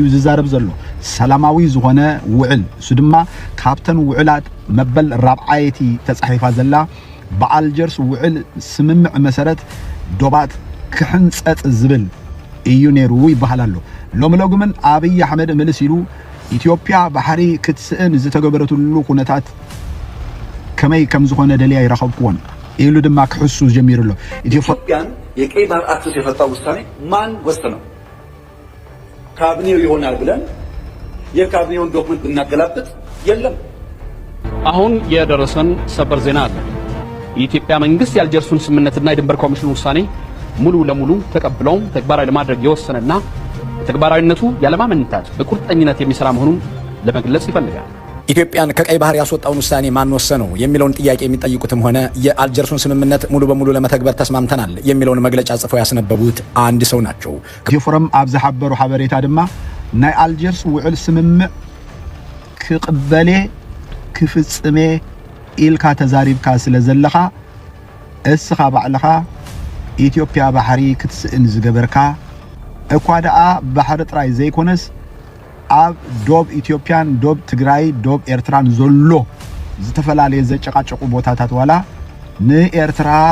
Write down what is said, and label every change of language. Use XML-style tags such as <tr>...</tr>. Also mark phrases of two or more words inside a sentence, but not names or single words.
<ti>ዝዛረብ ዘሎ ሰላማዊ ዝኾነ ውዕል እሱ ድማ ካብተን ውዕላት መበል ራብዓይቲ ተጻሒፋ ዘላ በአልጀርስ ውዕል ስምምዕ መሰረት ዶባት ክሕንጸጥ ዝብል እዩ ነይሩ ይበሃል ኣሎ። ሎሚ ግን አብይ አሕመድ መልስ ኢሉ ኢትዮጵያ ባሕሪ ክትስእን ዝተገበረትሉ ኩነታት ከመይ ከም ዝኾነ ደልያ ይረኸብኩዎን ኢሉ ድማ ክሕሱ ጀሚሩ ኣሎ።</ti> <am>ኢትዮጵያን የቀይ ባህር አክሰስ የፈታው ውሳኔ ማን ወሰነው? ካቢኔው ይሆናል ብለን የካቢኔውን ዶክመንት ብናገላብጥ የለም። አሁን የደረሰን ሰበር ዜና አለ። የኢትዮጵያ መንግስት የአልጀርሱን ስምምነትና የድንበር ኮሚሽን ውሳኔ ሙሉ ለሙሉ ተቀብለው ተግባራዊ ለማድረግ የወሰነና ተግባራዊነቱ ያለማመንታት በቁርጠኝነት የሚሰራ መሆኑን ለመግለጽ ይፈልጋል። ኢትዮጵያን ከቀይ ባህር ያስወጣውን ውሳኔ ማን ወሰነው የሚለውን ጥያቄ የሚጠይቁትም ሆነ የአልጀርሱን ስምምነት ሙሉ በሙሉ ለመተግበር ተስማምተናል የሚለውን መግለጫ ጽፈው ያስነበቡት አንድ ሰው ናቸው።</am> <ti>ፎረም ኣብ ዝሓበሩ ሓበሬታ ድማ ናይ አልጀርስ ውዕል ስምምዕ ክቅበሌ ክፍጽሜ ኢልካ ተዛሪብካ ስለ ዘለኻ እስኻ ባዕልኻ ኢትዮጵያ ባሕሪ ክትስእን ዝገበርካ እኳ ደኣ ባሕሪ ጥራይ ዘይኮነስ ኣብ ዶብ ኢትዮጵያን ዶብ ትግራይ ዶብ ኤርትራን ዘሎ ዝተፈላለየ ዘጨቃጨቁ ቦታታት ዋላ ንኤርትራ</ti>